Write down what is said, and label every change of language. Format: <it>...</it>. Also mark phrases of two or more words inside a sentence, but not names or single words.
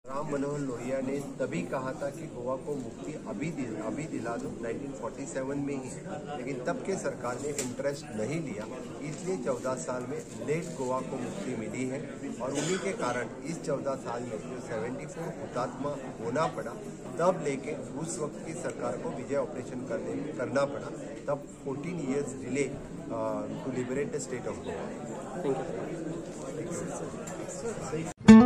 <hi>मनोहर लोहिया ने तभी कहा था कि गोवा को मुक्ति अभी दिला दो 1947 में ही, लेकिन तब के सरकार ने इंटरेस्ट नहीं लिया, इसलिए 14 साल में लेट गोवा को मुक्ति मिली है। और उन्हीं के कारण इस 14 साल में जो 74 हुतात्मा होना पड़ा, तब लेके उस वक्त की सरकार को विजय ऑपरेशन करना पड़ा, तब 14</hi> <en>years delay to liberate the state of Goa. Thank you.</en>